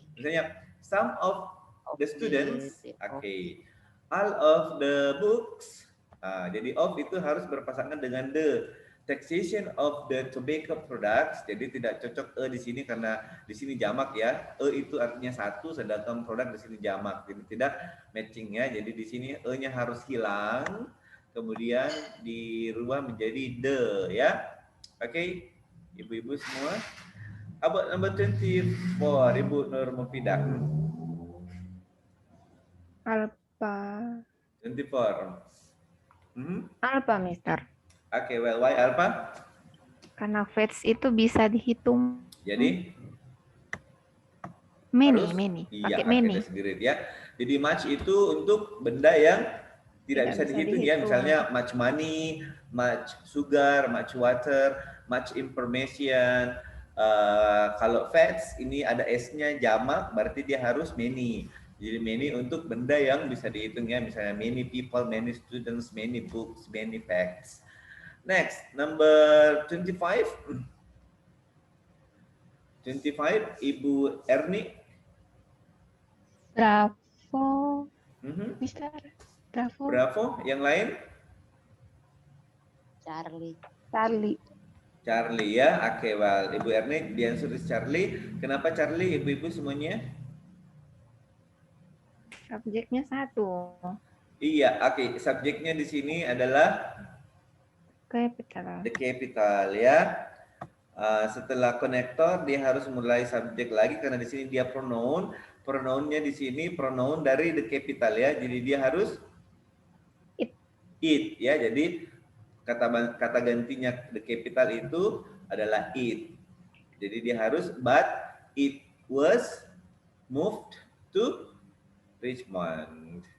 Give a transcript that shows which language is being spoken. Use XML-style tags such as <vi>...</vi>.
<en>Misalnya some of the students, all of the books.</en> <id>Jadi of itu harus berpasangan dengan the.</id> <en>Taxation of the tobacco products.</en> <id>Jadi tidak cocok di sini karena di sini jamak, ya. Itu artinya satu, sedangkan produk di sini jamak. Jadi tidak matching, ya. Jadi di sini e-nya harus hilang, kemudian dirubah menjadi the, ya. Oke, ibu-ibu semua.</id> <en>About number 24,</en> <id>Ibu Nur Mufidah.</id> <en>Alpha. 24. Alpha, Mister. Okay, well, why alpha?</en> <id>Karena facts itu bisa dihitung Jadi</id> <en>many.</en> <id>Iya, Pakai many.</id> <en>that's great ya.</en> <id>Jadi much itu untuk benda yang tidak bisa dihitung ya. Misalnya much money, much sugar, much water, much information. Kalau facts ini ada S-nya jamak, berarti dia harus many. Jadi many untuk benda yang bisa dihitung ya. Misalnya many people, many students, many books, many facts.</id> <en>Next, number 25.</en> <id>25, Ibu Erni.</id> <en>Bravo. Mister. Bravo.</en> <id>Bravo. Yang lain?</id> <en>Charlie. Charlie ya. Oke, well, Ibu Erni, the answer is Charlie.</en> <id>Kenapa Charlie, ibu-ibu semuanya? Subjeknya satu. Iya, oke. Subjeknya di sini adalah</id> <en>Capital. the capital</en> <id>ya. Setelah konektor dia harus mulai subjek lagi karena di sini dia pronoun. Pronounnya di sini pronoun dari the capital ya. Jadi dia harus it ya. Jadi kata gantinya the capital itu adalah it. Jadi dia harus</id> <en>but it was moved to Richmond.</en>